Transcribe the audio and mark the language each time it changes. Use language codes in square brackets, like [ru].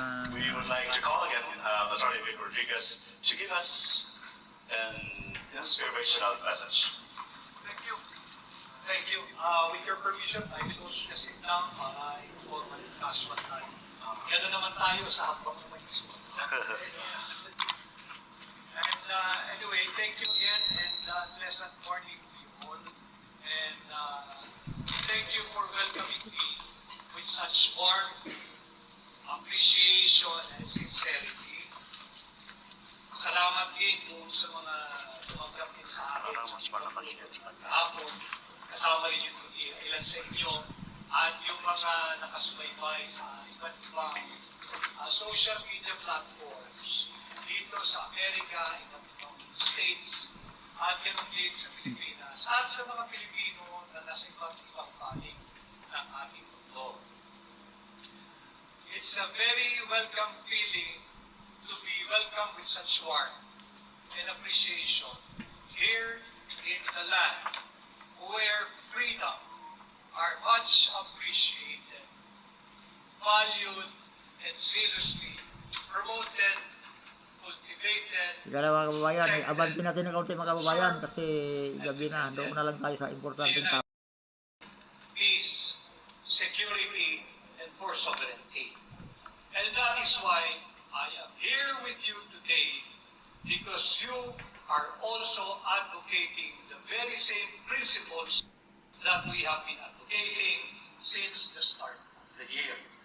[en] We would like to call again Attorney Vic Rodriguez to give us an inspirational message. Thank you. Thank you. With your permission, I will also just sit down para informal and casual tayo. [tl] Gano'n naman tayo sa habang ng maisip. [en] And anyway, thank you again and pleasant morning to you all. And thank you for welcoming me with such warmth, appreciation, and sincerity. [tl] Salamat din po sa mga tumanggap din sa akin. Kahapon, kasama rin yung ilan sa inyo at yung mga nakasubaybay sa iba't ibang social media platforms dito sa Amerika, iba't ibang states, at ganun din sa Pilipinas, at sa mga Pilipino na nasa iba't ibang panig ng ating mundo. [en] It's a very welcome feeling to be welcomed with such warmth and appreciation here in the land where freedom are much appreciated, valued, and zealously promoted, cultivated. [tl] Sige lang mga kababayan, abanti natin ng kaunti mga kababayan kasi gabi na, doon na lang tayo sa importanteng topic. [en] Peace, security, and for sovereignty. And that is why I am here with you today, because you are also advocating the very same principles that we have been advocating since the start of the year.